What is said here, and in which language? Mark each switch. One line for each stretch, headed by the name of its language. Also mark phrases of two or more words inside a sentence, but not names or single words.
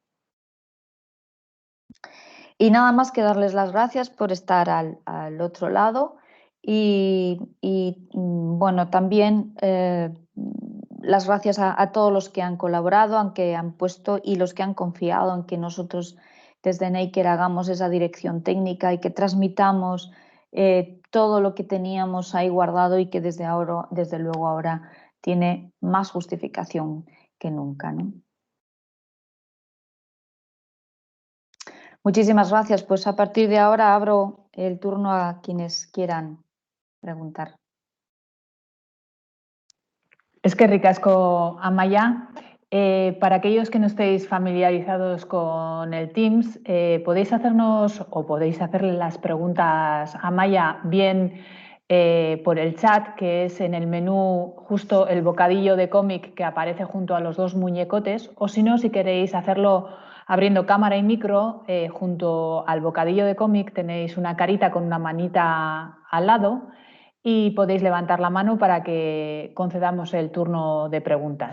Spanish: Y nada más que darles las gracias por estar al otro lado y bueno, también las gracias a todos los que han colaborado, aunque han puesto y los que han confiado en que nosotros desde NECR hagamos esa dirección técnica y que transmitamos todo lo que teníamos ahí guardado y que desde luego ahora tiene más justificación que nunca, ¿no? Muchísimas gracias. Pues a partir de ahora abro el turno a quienes quieran preguntar.
Basque: Eskerrik asko, Amaia.
Spanish: Para aquellos que no estéis familiarizados con el Teams, podéis hacernos o podéis hacerle las preguntas a Amaia bien por el chat, que es en el menú justo el bocadillo de cómic que aparece junto a los dos muñecotes, o si no, si queréis hacerlo abriendo cámara y micro, junto al bocadillo de cómic tenéis una carita con una manita al lado y podéis levantar la mano para que concedamos el turno de preguntas.